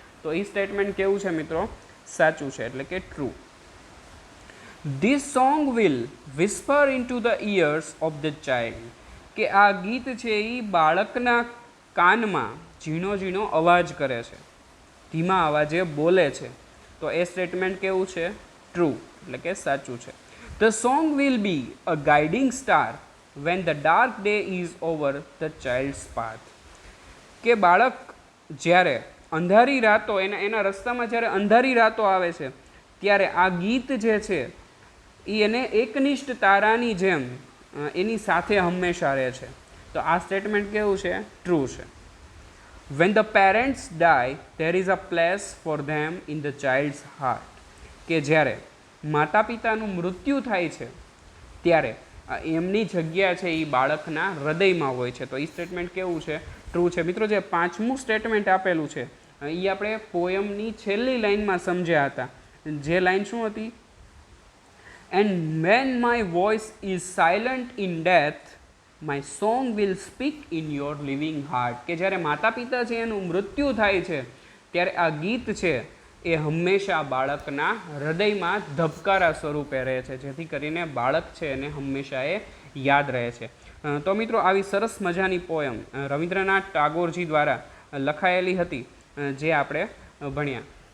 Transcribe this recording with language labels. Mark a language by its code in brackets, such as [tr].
[gu] તો એ સ્ટેટમેન્ટ કેવું છે મિત્રો? સાચું છે, એટલે કે true. [en] This song will whisper into the ears of the child. [gu] કે આ ગીત છે એ બાળકના કાનમાં ઝીણો ઝીણો અવાજ કરે છે, ધીમા અવાજે બોલે છે. તો એ સ્ટેટમેન્ટ કેવું છે? ટ્રુ, એટલે કે સાચું છે. [en] The song will be a guiding star when the dark day is over the child's path. [gu] કે બાળક જ્યારે અંધારી રાતો એના રસ્તામાં જ્યારે અંધારી રાતો આવે છે ત્યારે આ ગીત જે છે એ એને એકનિષ્ઠ તારાની જેમ એની સાથે હંમેશા રહે છે. તો આ સ્ટેટમેન્ટ કેવું છે? ટ્રુ છે. [en] when the parents die there is a place for them in the child's heart. [gu] કે જ્યારે માતા પિતાનું મૃત્યુ થાય છે ત્યારે એમની જગ્યા છે એ બાળકના હૃદયમાં હોય છે. તો એ સ્ટેટમેન્ટ કેવું છે? ટ્રુ છે. મિત્રો જે પાંચમું સ્ટેટમેન્ટ આપેલું છે એ આપણે પોયમની છેલ્લી લાઇનમાં સમજ્યા હતા. જે લાઇન શું હતી? [en] And when my voice is silent in death my song will speak in your living heart. [gu] કે જ્યારે માતા પિતા છે એનું મૃત્યુ થાય છે ત્યારે આ ગીત છે એ હંમેશા બાળકના હૃદયમાં ધબકારા સ્વરૂપે રહે છે, જેથી કરીને બાળક છે એને હંમેશા એ યાદ રહે છે. તો મિત્રો આવી સરસ મજાની પોયમ રવિન્દ્રનાથ ટાગોરજી દ્વારા લખાયેલી હતી જે આપણે ભણ્યા.